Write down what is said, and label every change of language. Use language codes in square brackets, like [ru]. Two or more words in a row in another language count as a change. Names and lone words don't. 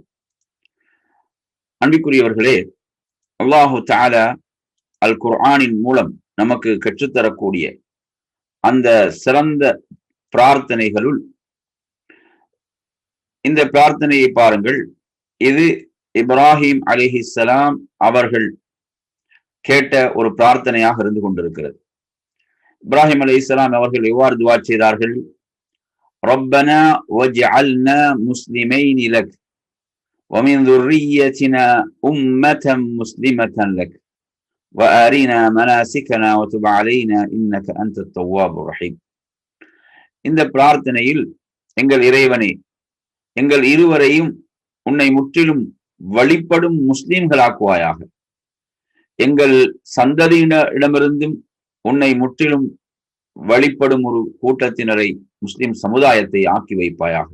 [ta] அன்பிற்குரியவர்களே, அல்லாஹு தஆலா அல் குர்ஆனின் மூலம் நமக்கு கற்றுத்தரக்கூடிய அந்த சிறந்த பிரார்த்தனைகளுள் இந்த பிரார்த்தனையை பாருங்கள். இது இப்ராஹிம் அலைஹிஸ்ஸலாம் அவர்கள் கேட்ட ஒரு பிரார்த்தனையாக இருந்து கொண்டிருக்கிறது. இப்ராஹிம் அலைஹிஸ்ஸலாம் அவர்கள் எவ்வாறு துஆ செய்தார்கள்? [ar] ربنا واجعلنا مسلمين لك ومن ذريتنا أمة مسلمة لك وأرنا مناسكنا وتب علينا إنك أنت التواب الرحيم. [ta] இந்த பிரார்த்தனையில், எங்கள் இறைவனே, எங்கள் இருவரையும் உன்னை முற்றிலும் வழிபடும் முஸ்லிம்களாக்குவாயாக, எங்கள் சந்ததியினரிடமிருந்தும் உன்னை முற்றிலும் வழிபடும் ஒரு கூட்டத்தினரை, முஸ்லிம் சமுதாயத்தை ஆக்கி வைப்பாயாக.